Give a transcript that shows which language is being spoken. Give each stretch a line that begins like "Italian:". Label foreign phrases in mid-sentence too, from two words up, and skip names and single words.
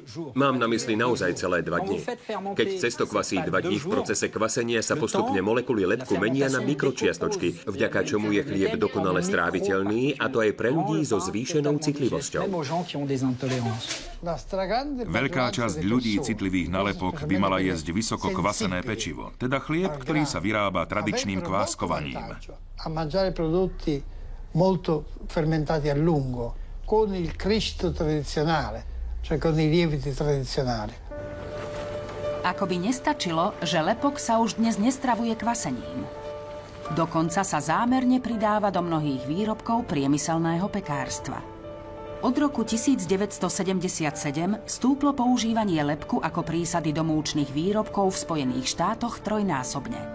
Slovak: Mám na mysli naozaj celé 2 dni. Keď cesto kvasí 2 dní, v procese kvasenia sa postupne molekuly lepku menia na mikročiastočky, vďaka čomu je chlieb dokonale stráviteľný, a to aj pre ľudí so zvýšenou citlivosťou. Veľká časť ľudí citlivých na lepok by mala jesť vysoko kvasené pečivo, teda chlieb, ktorý sa vyrába tradičným kváskovaním.
Italian: A mangiare prodotti molto fermentati a lungo, con il cristo tradizionale, cioè con i lieviti tradizionali.
Slovak: Ako by nestačilo, že lepok sa už dnes nestravuje kvasením. Dokonca sa zámerne pridáva do mnohých výrobkov priemyselného pekárstva. Od roku 1977 stúplo používanie lepku ako prísady do múčnych výrobkov v Spojených štátoch trojnásobne.